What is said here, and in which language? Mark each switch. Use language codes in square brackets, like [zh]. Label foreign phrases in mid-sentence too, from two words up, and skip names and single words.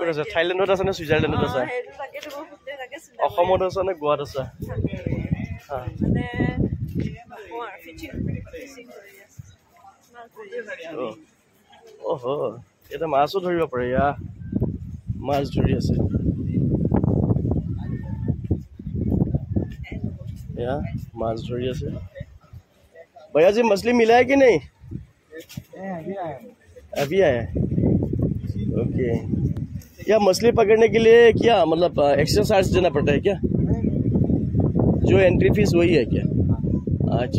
[as] ক'ত আছা থাইলেণ্ডত আছা নে ছুইজাৰলেণ্ডত আছা সেইটো তাকেতো মই সুধে তাকে চিন্তা অসমত আছা নে গোৱাত আছা মানে ফিচিং কৰি আছে অহো এটা মাছো ধৰিব পাৰে ইয়া মাছ ধৰি আছে ইয়া মাছ ধৰি [hi] আছে भैया जी मछली मिला है कि नहीं अभी आया ओके या मछली पकड़ने के लिए क्या मतलब [en] extra charge [hi] देना पड़ता है क्या जो [en] entry fee [hi] वही है क्या अच्छा